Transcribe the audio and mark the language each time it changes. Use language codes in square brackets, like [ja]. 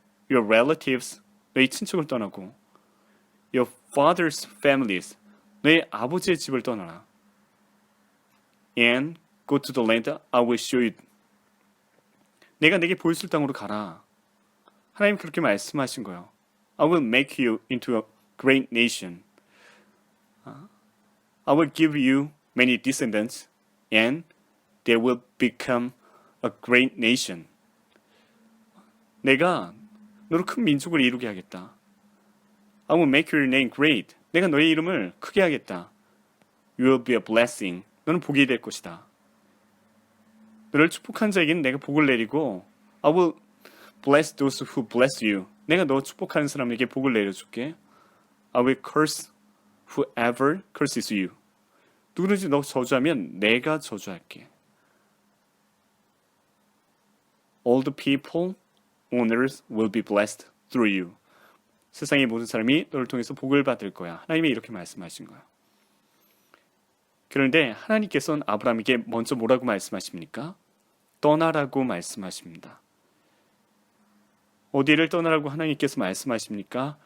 [en] Your relatives, [ko] 너희 친척을 떠나고 [en] Your father's families, [ko] 너희 아버지의 집을 떠나라. [en] And go to the land I will show you. [ko] 내가 내게 보여줄 땅으로 가라. 하나님 그렇게 말씀하신 거예요. [en] I will make you into a great nation. I will give you many descendants, and they will become a great nation. [ko] 내가 너로 큰 민족을 이루게 하겠다. [en] I will make your name great. [ko] 내가 너의 이름을 크게 하겠다. [en] You will be a blessing. [ko] 너는 복이 될 것이다. 너를 축복한 자에게는 내가 복을 내리고 [en] I will bless those who bless you. [ko] 내가 너 축복하는 사람에게 복을 내려줄게. [en] I will curse whoever curses you. [ko] 누구든지 너 저주하면 내가 저주할게. [en] All the people on earth will be blessed through you. [ko] 세상의 모든 사람이 너를 통해서 복을 받을 거야. 하나님이 이렇게 말씀하신 거야. 그런데 하나님께서는 아브라함에게 먼저 뭐라고 말씀하십니까? 떠나라고 말씀하십니다. 어디를 떠나라고 하나님께서 말씀하십니까?